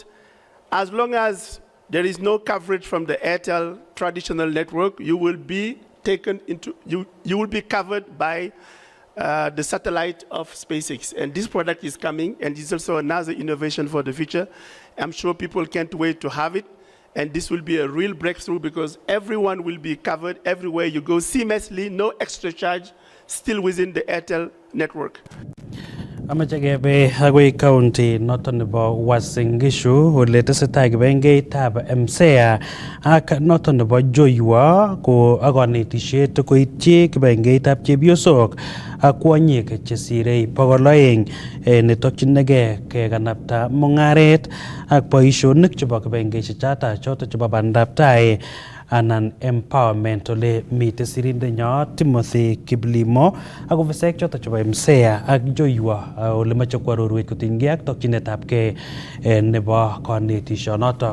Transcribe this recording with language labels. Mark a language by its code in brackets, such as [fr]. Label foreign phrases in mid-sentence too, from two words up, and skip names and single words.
[en] As long as there is no coverage from the Airtel traditional network, you will be taken into, you will be covered by the satellite of SpaceX. And this product is coming, and it's also another innovation for the future. I'm sure people can't wait to have it. And this will be a real breakthrough because everyone will be covered everywhere you go seamlessly, no extra charge, still within the Airtel network. [kln] Amache kebe agoi county noton nebo Uasin Gishu ole tesetai kibengeitab MCEA ak noton nebo Joywa ko akonetisiet koityi kibengeitab chepyosok ak kwonyik chesirei 200 netokyinigei kekanapta mung'aret ak boisionik chebo kibengeisiek choto chebo bandab tai anan empowerment ole mite sirindenyo Timothy Kiplimo ak ofisek choto chebo MSEA ak Joywa ole mache kwarorwech kotinygei ak tokyinetabgei nebo kanetishonoto.